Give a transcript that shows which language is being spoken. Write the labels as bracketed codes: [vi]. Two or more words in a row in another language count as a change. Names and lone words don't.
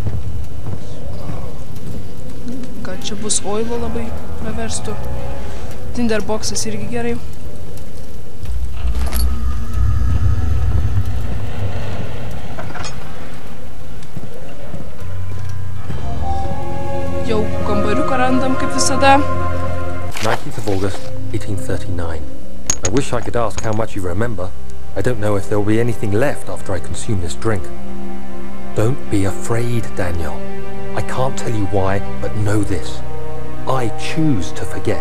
[lt] Gal čia bus oilo labai praverstų. Tai Tinderboxas irgi gerai. Jau kambariuką randam, kaip visada. [en] 19th of August, 1839. I wish I could ask how much you remember. I don't know if there will be anything left after I consume this drink. Don't be afraid, Daniel. I can't tell you why, but know this. I choose to forget.